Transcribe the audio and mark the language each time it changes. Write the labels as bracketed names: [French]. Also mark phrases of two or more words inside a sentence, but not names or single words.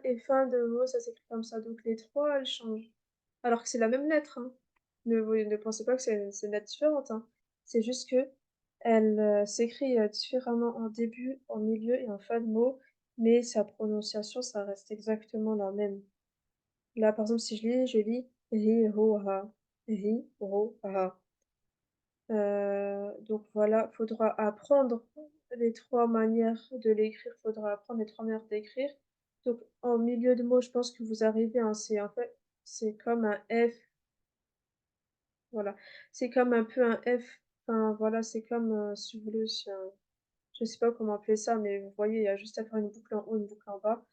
[French] Et fin de mot, ça s'écrit comme ça. Donc les trois, elles changent. Alors que c'est la même lettre, hein. Ne pensez pas que c'est une lettre différente, hein. C'est juste que elle s'écrit différemment en début, en milieu et en fin de mot. Mais sa prononciation, ça reste exactement la même. Là, par exemple, si je lis ri, ro, ha. Ri, ro, ha. Donc voilà, faudra apprendre les 3 manières de l'écrire, faudra apprendre les 3 manières d'écrire. Donc en milieu de mot, je pense que vous arrivez, hein, c'est en fait, c'est comme un F, voilà. C'est comme un peu un F, enfin voilà, c'est comme, si vous voulez aussi un je sais pas comment appeler ça, mais vous voyez, il y a juste à faire une boucle en haut, une boucle en bas.